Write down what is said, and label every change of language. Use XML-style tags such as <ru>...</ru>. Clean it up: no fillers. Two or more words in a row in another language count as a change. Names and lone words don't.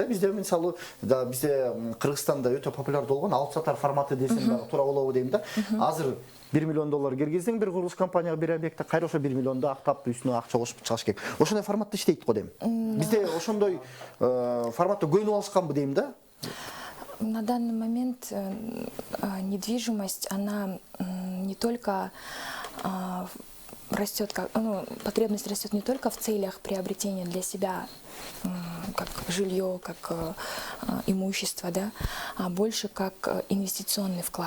<ky>Бизде мисалы да бизде Кыргызстанда өтө популярдуу болгон алып сатар форматы десем дагы туура болобу дейм да. Азыр $1 миллион киргиздиң бир курулуш компанияга бир объектте кайра ошо 1 миллионду актап үстүнө акча кошуп чыгыш керек. Ошондой форматта иштейт го дейм. Бизде ошондой форматта көйнүп алышканбы дейм да.</ky> <ru>На данный момент недвижимость, она не только растет, потребность растет не только в целях приобретения для себя, как жилье, как имущество, да, а больше как инвестиционный вклад.</ru>